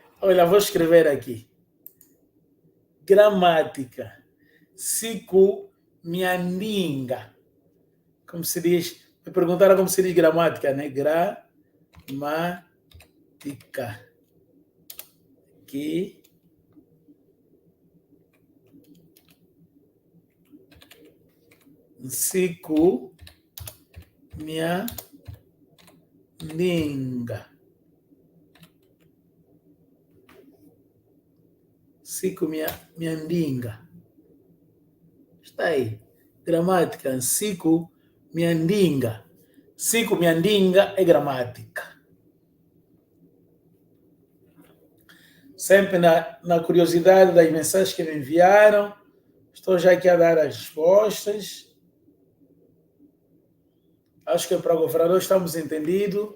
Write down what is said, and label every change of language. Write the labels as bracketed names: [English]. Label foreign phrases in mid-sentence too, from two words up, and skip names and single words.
[Portuguese] Olha, vou escrever aqui. Gramática. [Kongo] Siku miandinga. [Portuguese] Como se diz? Me perguntaram como se diz gramática, né? Gramática. Aqui. [Kongo] Siku miandinga. Siku miandinga. [Portuguese] Está aí. Gramática. [Kongo] Siku miandinga. Siku miandinga [Portuguese] é gramática. Sempre na curiosidade das mensagens que me enviaram. Estou já aqui a dar as respostas. Acho que para o governador estamos entendidos.